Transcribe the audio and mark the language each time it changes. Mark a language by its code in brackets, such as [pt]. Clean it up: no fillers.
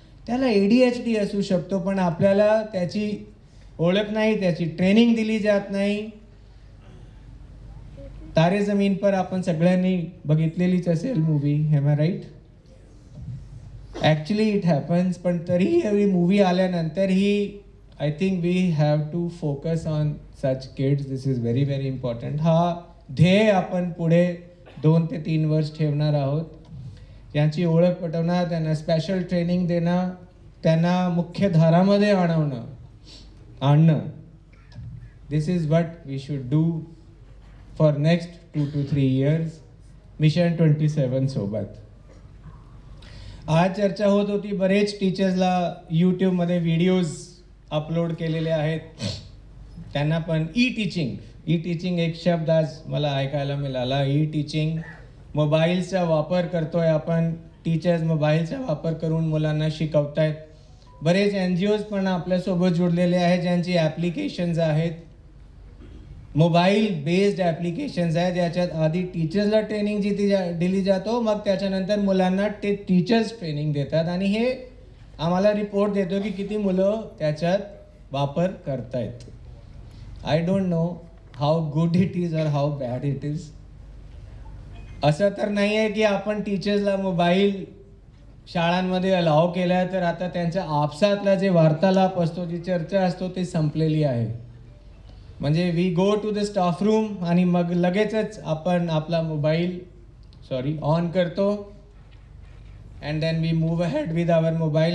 [mr] त्याला ADHD असू शकतो, पण आपल्याला त्याची ओळख नाही, त्याची ट्रेनिंग दिली जात नाही. तारे जमीन पर आपण सगळ्यांनी बघितलेलीच असेल movie, [en] Am I right? Actually it happens. [mr] पण तरीही मूवी आल्यानंतरही [en] I think we have to focus on such kids. This is very very important. [mr] हा ध्येय आपण पुढे 2 ते 3 वर्ष ठेवणार आहोत. यांची ओळख पटवणार, त्यांना स्पेशल ट्रेनिंग देणं, त्यांना मुख्य धारामध्ये आणणं. [en] This is what we should do for next 2 to 3 years. [mr] Mission 27 सोबत. आज चर्चा होत होती, बरेच टीचर्सला यूट्यूबमध्ये व्हिडिओज अपलोड केलेले आहेत. त्यांना पण ई टीचिंग एक शब्द आज मला ऐकायला मिळाला. ई टीचिंग, मोबाईलचा वापर करतोय आपण, टीचर्स मोबाईलचा वापर करून मुलांना शिकवतायत. बरेच NGOज पण आपल्यासोबत जुडलेले आहेत ज्यांची ॲप्लिकेशन्स आहेत, मोबाईल बेस्ड ॲप्लिकेशन्स आहेत, ज्याच्यात आधी टीचर्सला ट्रेनिंग दिली जातो, मग त्याच्यानंतर मुलांना ते टीचर्स ट्रेनिंग देतात आणि हे आम्हाला रिपोर्ट देतो की किती मुलं त्याच्यात वापर करतायत. [en] I don't know how good it is और how bad it is. [mr] असं तर नाही आहे की आपण टीचर्सला मोबाईल शाळांमध्ये अलाव केला तर आता त्यांच्या आपसातला जे वार्तालाप असतो, जी चर्चा असतो ते संपलेली आहे. [en] म्हणजे we go to the staff room [mr] आणि मग लगेचच आपण आपला मोबाईल ऑन करतो [en] And then we move ahead with our mobile.